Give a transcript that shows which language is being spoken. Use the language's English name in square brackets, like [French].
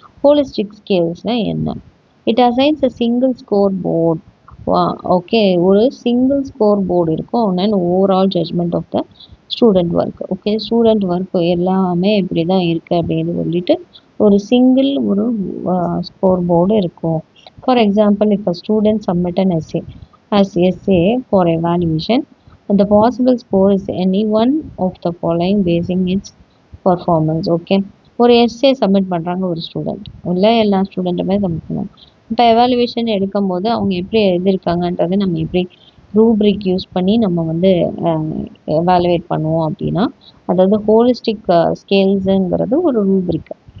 [Tamil] Holistic ஸ்கேல்ஸ்னால் என்ன? [English] It assigns a single score board. [Tamil] Okay, ஒரு single score board இருக்கும். [English] And overall judgment of the student work. [Tamil] Okay, student work எல்லாமே இப்படி தான் இருக்குது அப்படின்னு சொல்லிட்டு ஒரு சிங்கிள் ஒரு ஸ்கோர் போர்டு இருக்கும். [English] For example, இப்போ student submit an essay for evaluation, the possible score is any one of the following basing its performance. Okay, [Tamil] ஒரு எஸ்ஸே சப்மிட் பண்ணுறாங்க ஒரு ஸ்டூடெண்ட், இல்லை எல்லா ஸ்டூடெண்ட்டுமே சப்மிட் பண்ணுவாங்க. இப்போ எவாலுவேஷன் எடுக்கும்போது அவங்க எப்படி எழுதியிருக்காங்கன்றதை நம்ம எப்படி ரூப்ரிக் யூஸ் பண்ணி நம்ம வந்து எவாலுவேட் பண்ணுவோம் அப்படின்னா, அதாவது ஹோலிஸ்டிக் ஸ்கேல்ஸுங்கிறது ஒரு ரூப்ரிக்.